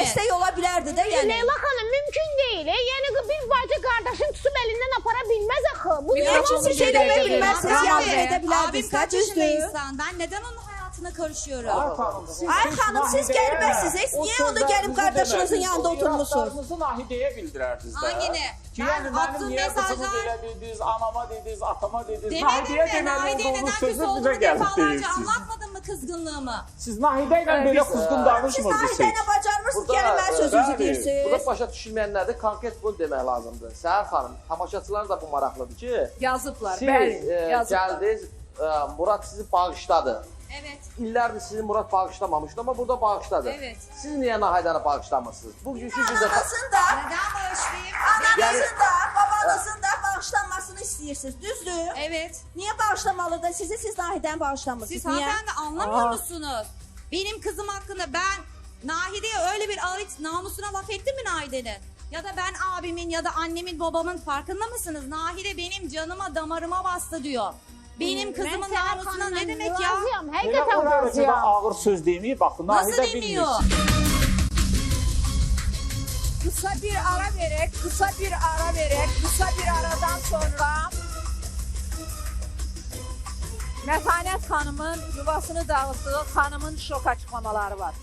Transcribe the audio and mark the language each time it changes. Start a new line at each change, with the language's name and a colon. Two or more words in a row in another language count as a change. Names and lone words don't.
Turkish: destek olabilirdi de yani. Leyla Hanım mümkün değil. Yani bir bacı kardeşin tutup elinden aparabilmez akı. Bu Bir niye dakika, nasıl bir şey şey demeyin, değil? ben size Abi, yardım edebilirdim. Abim kaç
Azerbaijani: Düzdür.
Turkish: yaşında insan? Ben neden onun hayatına karışıyorum? Ay hanım siz gelmezsiniz. Niye onu gelip kardeşinizin yanında oturmuşsunuz?
Azerbaijani: İratlarınızı Nahide'ye bildirərdiniz də.
Turkish: Hangini?
Azerbaijani: Ki,
Turkish: Ben
Azerbaijani: yəni
Turkish: attığım
Azerbaijani: mənim niyə qızımı
Turkish: mesajlar-
Azerbaijani: belə dediniz, anama dediniz, atama dediniz.
Turkish: Demedim Nahide'ye mi?
Azerbaijani: deməli Nahide'ye olduğunuz
Turkish: neden
Azerbaijani: sözü
Turkish: küs
Azerbaijani: bizə
Turkish: olduğumu
Azerbaijani: gəlib
Turkish: defalarca
Azerbaijani: deyirsiniz.
Turkish: anlatmadın mı kızgınlığımı?
Azerbaijani: Siz Nahide ilə belə qızgın Siz danışmırdınız. Nahide'ne bacarmışsınız. Burada,
Turkish: Gelin ben sözünüzü
Azerbaijani: bəli, deyirsiniz. Burada başa düşülməyənlərdə konkret bunu demək lazımdır. Səhər xanım, tamaşaçılar da bu maraqlıdır ki, Yazıblar, siz bəli, yazıblar. gəldiniz, Murat sizi bağışladı.
Turkish: Evet.
Azerbaijani: İllərdir sizi Murat bağışlamamışdı ama burada bağışladı.
Turkish: Evet.
Azerbaijani: Siz niyə Nahidəni bağışlamırsınız? Bugünkü gündə Ananızın da,
Turkish: Neden bağışlayayım? ananızın da, babanızın da bağışlanmasını istiyorsunuz.
Azerbaijani: Düzdür?
Turkish: Evet.
Azerbaijani: Niye bağışlamalı da siz Nahide'ni bağışlamışsınız?
Turkish: Siz Niye? hanımefendi anlamıyor musunuz? Benim kızım hakkında ben Nahide'ye öyle bir ağır namusuna laf ettim mi Nahide'nin? Ya da ben abimin ya da annemin babamın farkında mısınız? Nahide benim canıma damarıma bastı diyor. Benim kızımın namusuna ne demek ya?
Azerbaijani: Razıyam, Elə
Turkish: hakikaten
Azerbaijani: o dərəcədə razıyam. ağır söz deməyib, baxın,
Turkish: Nasıl
Azerbaijani: Nahide
Turkish: demiyor?
Azerbaijani: bilmir.
Turkish: Kısa bir ara vererek, kısa bir ara vererek, kısa bir aradan sonra
Azerbaijani: Mətanət xanımın yuvasını dağıtdığı xanımın şok açıklamaları var.